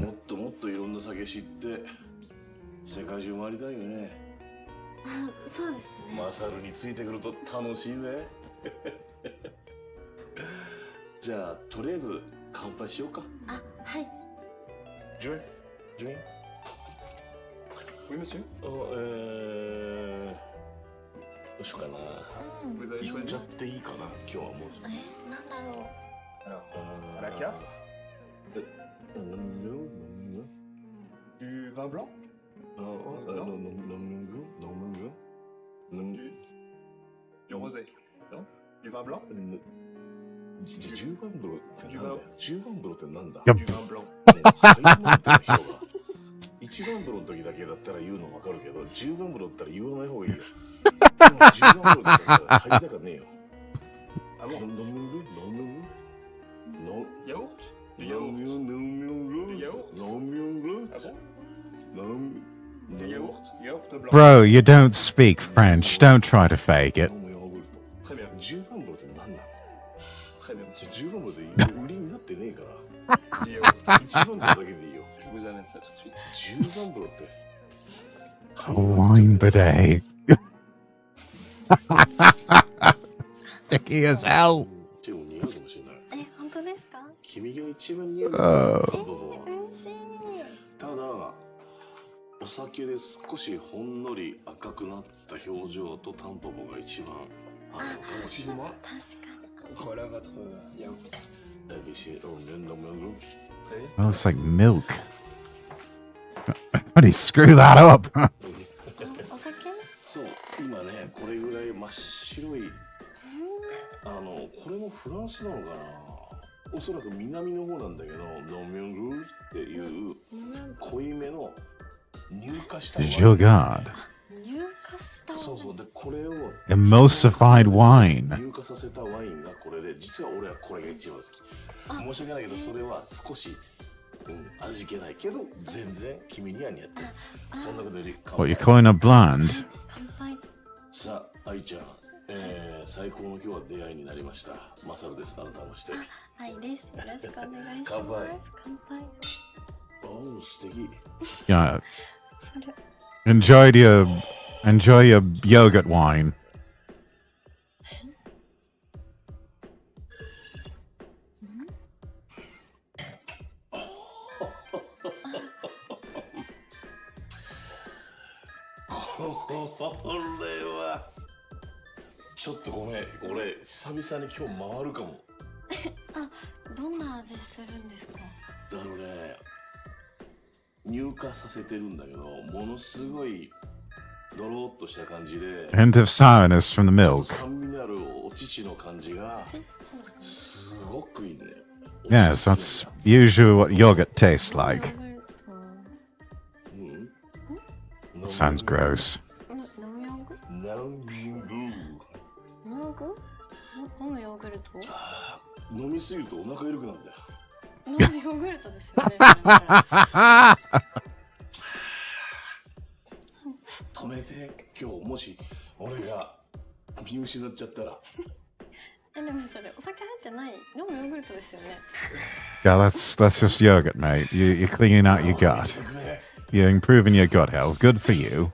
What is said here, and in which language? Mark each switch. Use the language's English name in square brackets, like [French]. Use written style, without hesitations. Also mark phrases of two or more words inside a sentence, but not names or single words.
[Japanese] もっともっといろんな酒知って世界中回りたいよね。そうですね。マサルについてくると楽しいぜ。じゃあとりあえず乾杯しようか。あ、はい。 [English] Drink? Drink? [French] Oui, monsieur. [Japanese] どうしようかな。言っちゃっていいかな、今日はもう。なんだろう。 [French] À la carte. Du vin blanc. Du rosé. Non? Du vin blanc? [Japanese] 10 番風呂ってなんだよ。10番風呂ってなんだ。 [English] Yep. [Japanese] 10番風呂。入らないって人が1番風呂の時だけだったら言うの分かるけど、10番風呂だったら言わない方がいいよ。10番風呂だったら入りたかねえよ。 [French] Ah bon? Non. Yaourt? Du Non. yaourt? Non. Ah bon? Non. Du yaourt? Yaourt blanc. [English] Bro, you don't speak French. Don't try to fake it. [French] Très bien. [Japanese] 10 番風呂って何なの。 [French] Très bien. [Japanese] 10 番風呂で売りになってねえから。 [French] Du yaourt. [Japanese] 1 番風呂だけでいいよ。 [French] Je vous amène ça tout de suite. [Japanese] 10 番風呂って。 [English] Wine bidet. Sticky as hell. [Japanese] 手も似合うかもしれない。え、本当ですか？君が一番似合う。嬉しい。ただ、お酒で少しほんのり赤くなった表情とタンポポが一番合うのかもしれない。確かに。 [French] Voilà votre yaourt. [English] Oh, it's like milk. How do you screw that up? [Japanese] お酒？そう、今ね、これぐらい真っ白い。これもフランスなのかな。おそらく南の方なんだけど、ノミョングルっていう濃いめの乳化したワイン。 Jogad. 乳化したワイン。そうそう。で、これを [English] Emulsified wine. [Japanese] 乳化させたワインがこれで、実は俺はこれが一番好き。申し訳ないけど、それは少し、味気ないけど、全然君には似合ってる。そんなことより、 What, you're calling her bland? 乾杯。さあ、愛ちゃん、最高の今日は出会いになりました。マサルです。改めまして。はいです。よろしくお願いし乾杯。ます。乾杯。おお、素敵。 [English] Yeah. [Japanese] それ。 [English] Enjoy your yogurt wine. [Japanese] これはちょっとごめん、俺久々に今日回るかも。あ、どんな味するんですか？乳化させてるんだけど、ものすごいドロッとした感じで、 [English] Hint of sourness from the milk. [Japanese] 酸味のあるお乳の感じがすごくいいね。 [English] Yes, that's usually what yogurt tastes like. Sounds gross. [Japanese] 飲むヨーグルト？飲みすぎるとお腹緩くなるんだよ。飲むヨーグルトですよね。止めて、今日もし俺が見失っちゃったら。でもそれお酒入ってない飲むヨーグルトですよね。 [English] Yeah, that's just yogurt, mate. You're cleaning out your gut. You're improving your gut health. Good for you.